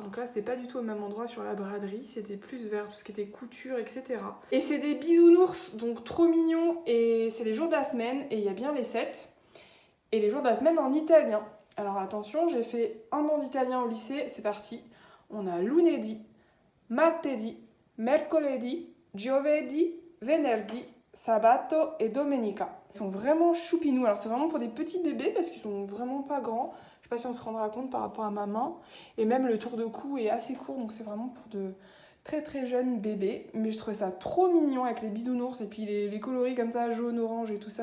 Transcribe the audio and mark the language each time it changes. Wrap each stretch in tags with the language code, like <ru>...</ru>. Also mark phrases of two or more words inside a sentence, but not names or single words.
<fr>Donc là c'était pas du tout au même endroit sur la braderie, c'était plus vers tout ce qui était couture, etc. Et c'est des bisounours, donc trop mignons, et c'est les jours de la semaine, et il y a bien les 7. Et les jours de la semaine en italien. Alors attention, j'ai fait un an d'italien au lycée, c'est parti.</fr> <it>On a lunedì, martedì, mercoledì, giovedì, venerdì, sabato et domenica.</it> <fr>Ils sont vraiment choupinous. Alors c'est vraiment pour des petits bébés parce qu'ils sont vraiment pas grands. Je sais pas si on se rendra compte par rapport à ma main. Et même le tour de cou est assez court, donc c'est vraiment pour de très jeunes bébés. Mais je trouvais ça trop mignon avec les bisounours et puis les coloris comme ça, jaune, orange et tout ça.</fr>